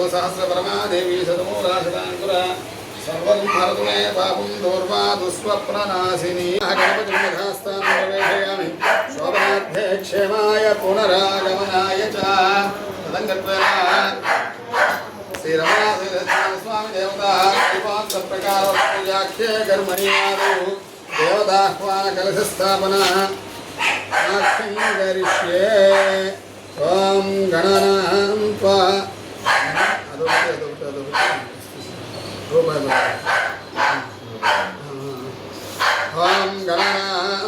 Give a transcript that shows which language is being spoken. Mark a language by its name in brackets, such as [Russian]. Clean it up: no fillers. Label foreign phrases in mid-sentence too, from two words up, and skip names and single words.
[Sanskrit] సహస్రపరమాదేవి శతమూలాశతాంకుర సర్వం భరతు మే పాపం దూర్వా దుస్వప్ననాశిని. గణపతిస్థానం ప్రవేశయామి. శోభనార్థే క్షేమాయ పునరాగమనాయ చ. తదంగత్వేన स्वामी देवता प्रकार कर्मणीयादौ देवताह्वान कलश स्थापना करिष्ये ओम गणनां त्वा ओम गणनां